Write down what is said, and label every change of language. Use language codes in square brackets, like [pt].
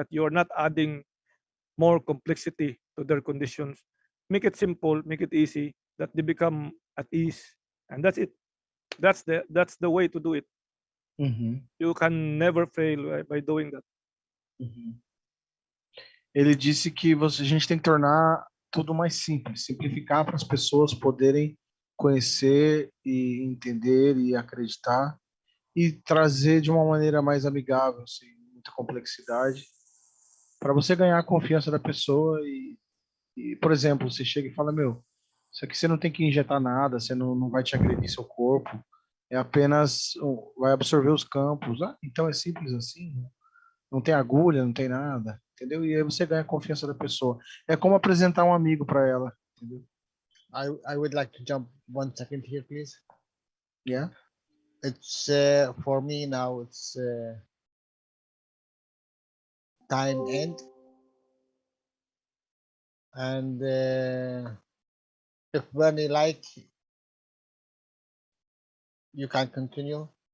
[en] That you are not adding more complexity to their conditions. Make it simple. Make it easy. That they become at ease, and that's it. That's the way to do it. Uhum. You can never fail by doing that. Uhum. [pt] Ele disse que a gente tem que tornar tudo mais simples, simplificar para as pessoas poderem conhecer e entender e acreditar e trazer de uma maneira mais amigável, sem muita complexidade, para você ganhar a confiança da pessoa e, por exemplo, você chega e fala, isso aqui você não tem que injetar nada, você não vai te agredir seu corpo, é apenas, vai absorver os campos. Então é simples assim, não tem agulha, não tem nada, entendeu? E aí você ganha a confiança da pessoa. É como apresentar um amigo para ela, entendeu? [en] I would like to jump 1 second here, please. Yeah. It's for me now. It's time end, and if Bernie like, you can continue.